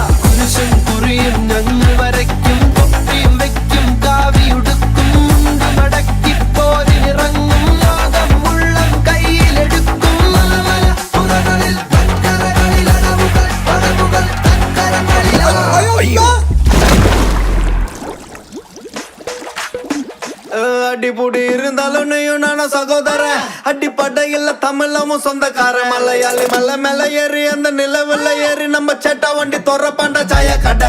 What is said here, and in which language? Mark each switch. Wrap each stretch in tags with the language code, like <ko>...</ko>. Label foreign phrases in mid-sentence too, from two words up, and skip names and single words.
<ml>കുരിശും കുറിയും ഞങ്ങൾ വരയ്ക്കും, തൊപ്പിയും വെക്കും, കാവിയുടുക്കും, മുണ്ട് മടക്കി പോരിനിറങ്ങും, ലോകം മുള്ളം കയ്യിലെടുക്കും. മലമല പുറകളിൽ വൻകരകളിൽ അടവുകൾ പടവുകൾ തൻകരങ്ങളിൽ.</ml> <ta>அடிபுடி இருந்தாலும் நீயும் நானும் சகோதர. அடிப்படையில் தமிழமும் சொந்தக்கார. மலையாளி மலை மேல ஏறி அந்த நிலவுல ஏறி நம்ம சேட்டா வண்டி தொற பாண்ட சாய கடை.</ta>